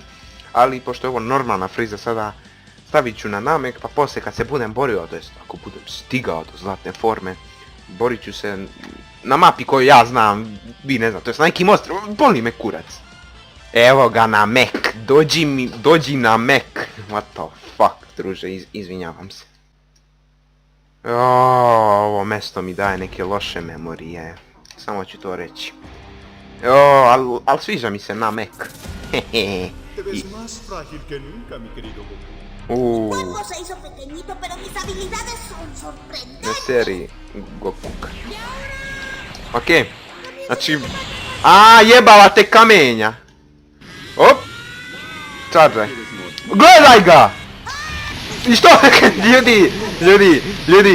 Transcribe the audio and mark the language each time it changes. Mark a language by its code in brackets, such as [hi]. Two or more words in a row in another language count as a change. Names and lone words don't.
[sr] Ali, pošto je ovo normalna Friza, sada stavit ću na namek, pa poslije kad se budem borio, to jest ako budem stigao do zlatne forme, borit ću se na mapi koju ja znam, vi ne znam, to jest na nekim ostrovima, boli me kurac. Evo ga na mek, dođi na mek. [en] What the fuck, [sr] druže, izvinjavam se. ovo mesto mi daje neke loše memorije. Samo ću to reći. O, al sviđa mi se namek. Hehe. [es] Te ves más frágil que nunca, mi querido Goku. Cuerpo se hizo pequeñito, pero mis habilidades son [sr] Na [es] sorprendentes. [sr] seriji Gokuka. Okej. Znači... A jebala te kamenja. Op. Čarđaj. Gledaj ga! I što? Ljudi.